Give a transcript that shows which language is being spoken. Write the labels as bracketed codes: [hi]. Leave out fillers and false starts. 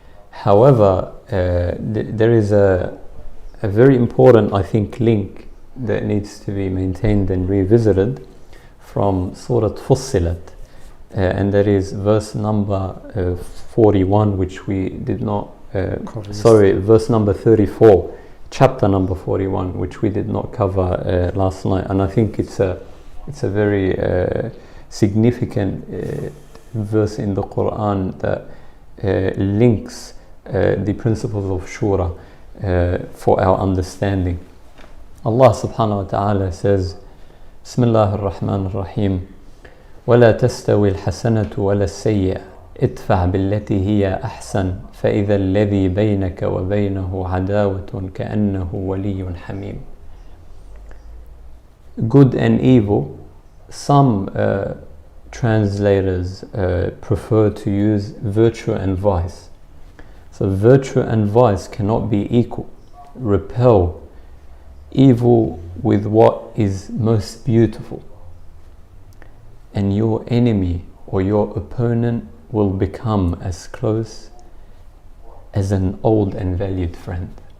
[en] However, there is a very important, I think, link that needs to be maintained and revisited from Surah Fussilat, and that is verse number 41, which we did not, verse number 34, chapter number 41, which we did not cover last night. And I think it's a very significant verse in the Quran that links the principles of Shura for our understanding. [ar] Allah subhanahu wa ta'ala says, Bismillah ar-Rahman ar-Rahim, وَلَا تَسْتَوِي الْحَسَنَةُ وَلَا السَّيِّئَةُ ادفع بالتي هي أحسن فإذا الذي بينك وبينه عداوة كأنه ولي حميم. [en] Good and evil, some translators prefer to use virtue and vice. So virtue and vice cannot be equal. Repel evil with what is most beautiful, and your enemy or your opponent will become as close as an old and valued friend.